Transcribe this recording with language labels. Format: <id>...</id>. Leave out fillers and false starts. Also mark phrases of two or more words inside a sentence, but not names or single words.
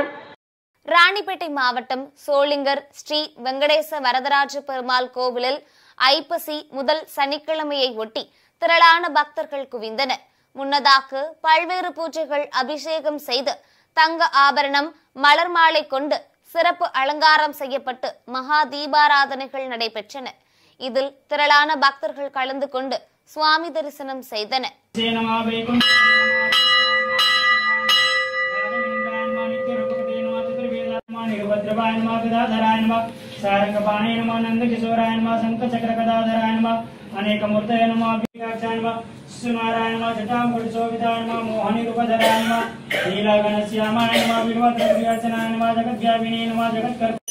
<ta>ராணிப்பேட்டை மாவட்டம் சோளிங்கர் ஸ்ரீ வெங்கடேச வரதராஜ பெருமாள் கோவிலில் ஐப்பசி முதல் சனிக்கிழமையை ஒட்டி திரளான பக்தர்கள் குவிந்தனர். முன்னதாக பல்வேறு பூஜைகள், அபிஷேகம் செய்து தங்க ஆபரணம், மலர் மாலை கொண்டு சிறப்பு அலங்காரம் செய்யப்பட்டு மகா தீபாராதனைகள் நடைபெற்றன. இதில் திரளான பக்தர்கள் கலந்து கொண்டு சுவாமி தரிசனம் செய்தனர்.</ta> <sa>सारंगपाणे नमः नंदकिशोराय नमः शंखचक्रगदाधराय नमः अनेकमूर्तये नमः अभिव्याख्याय नमः सुनाराय नमः जटामुकुटशोभिताय नमः मोहनीरूपधराय नमः नीलगणश्यामाय नमः विभवद्रव्यार्चनाय नमः जगद्व्यापिने नमः जगत्कर्ता</sa>